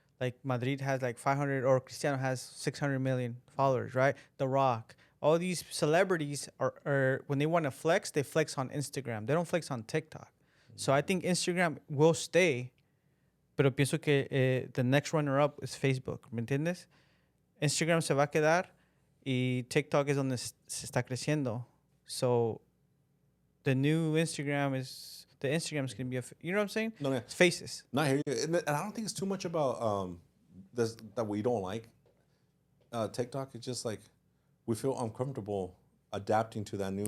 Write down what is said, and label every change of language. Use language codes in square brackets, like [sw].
[en] Like Madrid has like 500 or Cristiano has 600 million followers, right? The Rock. All these celebrities are when they want to flex, they flex on Instagram. They don't flex on TikTok. So I think Instagram will stay, [es] pero pienso que [en] the next runner-up is Facebook. [es] ¿Me entiendes? Instagram se va a quedar y TikTok es donde se está creciendo. [en] So the new Instagram is going to be you know what I'm saying? No, It's faces. not here. And I don't think it's too much about this that we don't like. TikTok, it's just like we feel uncomfortable adapting to that new.